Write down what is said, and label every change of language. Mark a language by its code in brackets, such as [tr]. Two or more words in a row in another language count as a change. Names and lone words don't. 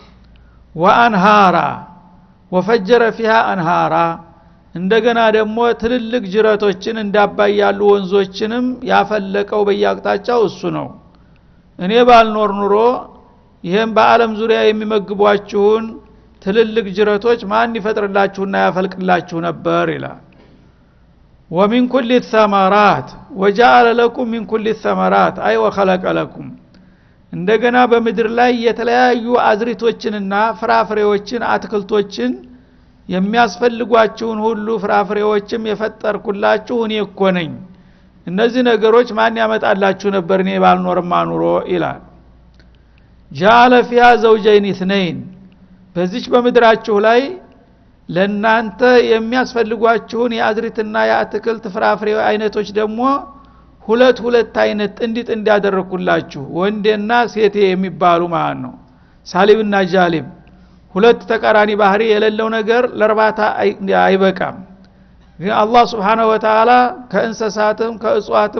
[ar] وأنهارا وفجر فيها أنهارا [am] እንደገና ደግሞ ትልልቅ ጅረቶችን እንዳባይ ያሉ ወንዞችንም ያፈለቀው በየአቅጣጫው እሱ ነው። እኔ ባልኖር ኑሮ ይሄን በአለም ዙሪያ የሚመግቧችሁን ትልልቅ ጅረቶች ማን ይፈጥርላችሁና ያፈልቅላችሁ ነበር ይላል። [ar] ومن كل الثمرات وجعل لكم من كل الثمرات أي وخلق لكم [am] እንደገና በምድር ላይ የተለያዩ አዝሪቶችንና ፍራፍሬዎችን አትክልቶችን የሚያስፈልጓችሁን ሁሉ ፍራፍሬዎችም የፈጠርኩላችሁ እኔ እኮ ነኝ። እነዚህ ነገሮች ማን ያመጣላችሁ ነበር እኔ ባልኖርማ ኑሮ ይላል። [ar] جعل فيها زوجين اثنين [am] በዚች በምድራችሁ ላይ ለናንተ የሚያስፈልጓችሁን የአዝሪትና የአትክልት ፍራፍሬ አይነቶች ደግሞ ሁለት አይነት ጥንድ ያደረኩላችሁ ወንዴና ሴቴ የሚባሉ ማለት ነው። ሳሊብና ጃሊብ ሁለት ተቃራኒ ባህሪ የሌለው ነገር ለርባታ አይበቃም። ግን አላህ [ar] سبحانه وتعالى [am] ከእንስሳትም ከእጽዋትም